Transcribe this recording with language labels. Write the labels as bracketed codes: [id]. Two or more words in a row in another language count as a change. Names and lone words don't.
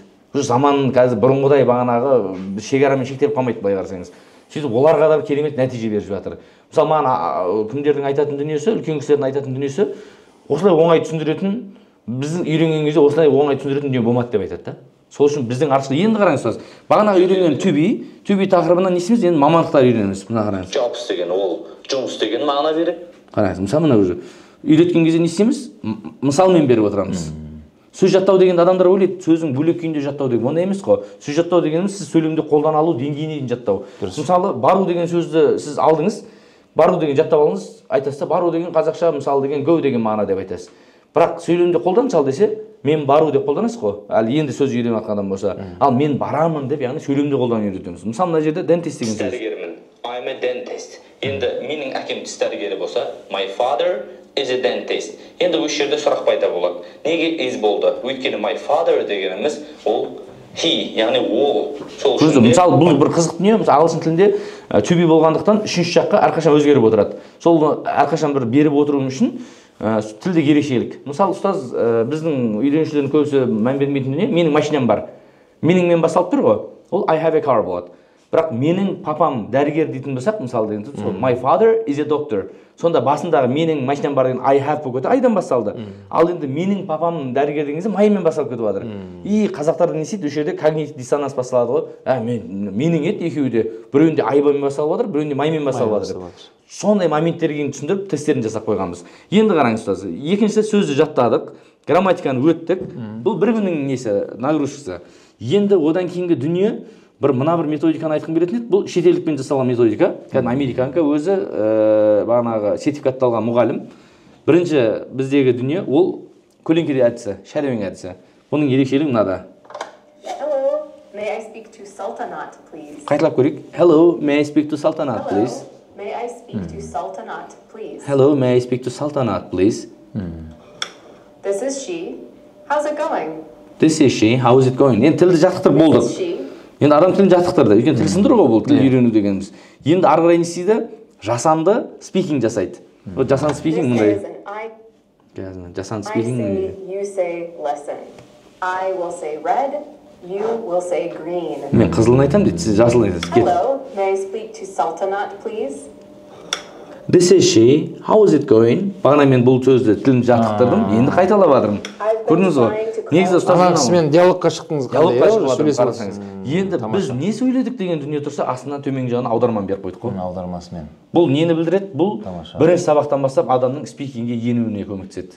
[kk] Заман қазір бұрынғыдай бағанағы шекарамен шектеліп қалмайды, былай қарасаңыз. Сөйтіп оларға да керемет нәтиже беріп жатыр. Мысалы маған кімдердің айтатын дүниесі, үлкен кісілердің айтатын дүниесі, осылай оңай түсіндіретін, біздің үйренген кезде осылай оңай түсіндіретін дүние болмады деп айтады да. Сол үшін біздің арқылы енді қараңыз ұстаз. Бағанағы үйренген [en] to be [kk] тақырыбынан не істейміз? Енді мамандықтар үйренеміз. Мына қараңыз. Jobs деген ол жұмыс деген мағына береді. Қараңыз, мысалы мына уже үйреткен кезде не істейміз? Мысалмен беріп отырамыз. Сөз жаттау дегенде адамдар ойлайды, сөздің бөлек күйінде жаттау деген. Ондай емес қой. Сөз жаттау дегеніміз сіз сөйлемде қолдана алу деңгейіне дейін жаттау. Мысалы, бару деген сөзді сіз алдыңыз, бару деген жаттап алыңыз, айтасыз да, бару деген қазақша мысалы деген go деген мағына деп айтасыз. Бірақ сөйлемде қолдан мысалы десе, мен бару деп қолданасыз ғой. Ал енді сөз үйреніп жатқан адам болса, ал мен барамын деп, яғни сөйлемде қолданып үйретеміз. Мысалы мына жерде dentist деген сөз. Дәрігермін. [en] I'm a dentist. [kk] Енді менің әкем тіс дәрігері болса, [en] my father is a dentist. [kk] Енді осы жерде сұрақ пайда болады. Неге is болды? Өйткені [en] my father [kk] дегеніміз ол he, яғни ол. Мысалы бұл бір қызық дүние, мысалы ағылшын тілінде [en] to be [kk] болғандықтан үшінші жаққа әрқашан өзгеріп отырады. Сол әрқашан бір беріп отыруым үшін тілдегі ерекшелік. Мысалы ұстаз біздің үйренушілердің көбісі мән бермейтін дүние, менің машинам бар. Меніңмен басталып тұр ғой. Ол [en] I have a car [kk] болады. Бірақ менің папам дәрігер дейтін болсақ, мысалы деген сөз, [en] my father is a doctor. [kk] Сонда басындағы менің машинам бар деген [en] I have [kk] болып кетті, айдан басталды. Ал енді менің папам дәрігер деген кезде маймен басталып кетіп жатыр. И қазақтар не істейді, осы жерде когнитив диссонанс басталады ғой. Менің еді екеуі де, біреуінде айбамен басталып жатыр, біреуінде маймен басталып жатыр. Сондай моменттерге түсіндіріп тесттерін жасап қойғанбыз. Енді қараңыз ұстаз, екіншісі сөзді жаттадық. грамматиканы өттік. Бұл бір күннің несі, нагрузкасы. Енді одан кейінгі дүние мына бір методиканы айтқым келетін еді. Бұл шетелдікпен жасалған методика. Кәдімгі американка өзі бағанағы сертификатталған мұғалім. Бірінші біздегі дүние ол көлеңкелі әдісі, шәреуен әдісі. Бұның ерекшелігі мынада. [en] Hello, may I speak to Sultanat, please? [kk] Қайталап көрейік. [en] Hello, may I speak to Sultanat, please? May I speak to Sultanat, please? Hello, may I speak to Sultanat, please? This is she. How's it going? This is she. How is it going? [kk] Енді тілді жаттықтырып болдық. [en] This is she. [kk] Енді адам тілін жаттықтырды. Өйткені тіл сындыру ғой бұл тіл үйрену дегеніміз. Енді ары қарай не істейді? Жасанды спикинг жасайды. Вот жасанды [en] This [kk] спикинг [en] is [kk] мындай. [en] an [kk] Жасанды [en] I [kk] спикинг [en] say, you say, listen. I will say red, you will say green. [kk] Мен қызылын айтамын дейді, сіз жасылын айтасыз. Кет. [en] Hello, may I speak to Sultanat, please? This is she. How is it going? [kk] Бағана мен бұл сөзді тілін жаттықтырдым. Енді қайталап жатырмын. Көрдіңіз ғой? Негізі ұстаз Ана кісімен диалогқа шықтыңыз диалогқа шығып жатырмын, қарасаңыз. Енді біз не сөйледік деген дүние тұрса, астынан төменгі жағына аударманы беріп қойдық қой. аудармасымен. Бұл нені білдіреді? Бұл бірінші сабақтан бастап адамның спикингге енуіне көмектеседі.